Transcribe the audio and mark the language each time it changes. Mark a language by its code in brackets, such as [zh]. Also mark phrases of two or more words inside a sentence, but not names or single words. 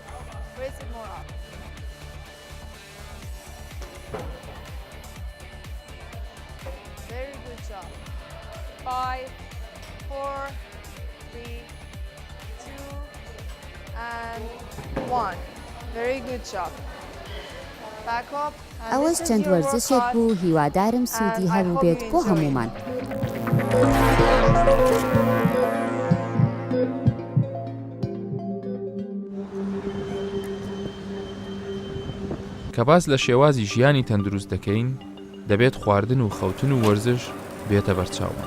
[en] Raise it more up. Very good job. 5, 4, 3, 2, and 1. Very good job. Back up. And [ckb] ئەوەش [en] this is [ckb] چەند [en] your [ckb] وەرزشێک [en] workout. [ckb] بوو هیوادارم سوودی هەبوو بێت بۆ هەمومان. کە باس لە شێوازی ژیانی تەندروست دەکەین دەبێت خواردن و خەوتن و وەرزش بێتە بەرچاومان.